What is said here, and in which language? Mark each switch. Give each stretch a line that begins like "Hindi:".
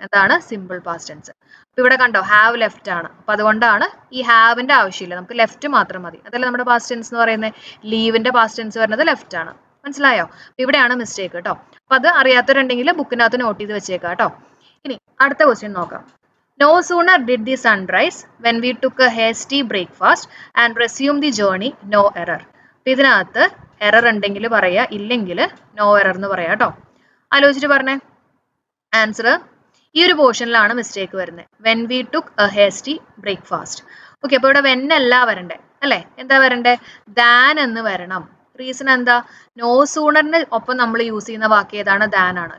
Malayalam: എന്താണ് simple past tense? അപ്പൊ ഇവിടെ കണ്ടോ, ഹാവ് ലെഫ്റ്റ് ആണ്. അപ്പൊ അതുകൊണ്ടാണ് ഈ ഹാവിന്റെ ആവശ്യമില്ല, നമുക്ക് ലെഫ്റ്റ് മാത്രം മതി. അതല്ല നമ്മുടെ പാസ്റ്റ് ടെൻസ് എന്ന് പറയുന്നത്. ലീവിന്റെ പാസ്റ്റ് ടെൻസ് വരുന്നത് ലെഫ്റ്റ് ആണ്. മനസ്സിലായോ? അപ്പൊ ഇവിടെയാണ് മിസ്റ്റേക്ക് കേട്ടോ. അപ്പൊ അത് അറിയാത്തവരുണ്ടെങ്കിൽ ബുക്കിനകത്ത് നോട്ട് ചെയ്ത് വെച്ചേക്കാം കേട്ടോ. ഇനി അടുത്ത ക്വസ്റ്റ്യൻ നോക്കാം.
English: No sooner did the sun rise when we took a hasty breakfast and resumed the journey. No error.
Malayalam: അപ്പൊ ഇതിനകത്ത് എറർ ഉണ്ടെങ്കിൽ പറയാ, ഇല്ലെങ്കിൽ നോ എറർ എന്ന് പറയാം കേട്ടോ. ആലോചിച്ചിട്ട് പറഞ്ഞേ ആൻസർ. ഈ ഒരു പോർഷനിലാണ് മിസ്റ്റേക്ക് വരുന്നത്.
English: When we took a hasty breakfast.
Malayalam: Okay, അപ്പോൾ ഇവിടെ വെൻ അല്ല വരണ്ടേ അല്ലേ. എന്താ വരണ്ടേ? ദാൻ എന്ന് വരണം. റീസൺ എന്താ? നോ സൂണറിന് ഒപ്പം നമ്മൾ യൂസ് ചെയ്യുന്ന വാക്ക് ഏതാണ്? ദാൻ ആണ്.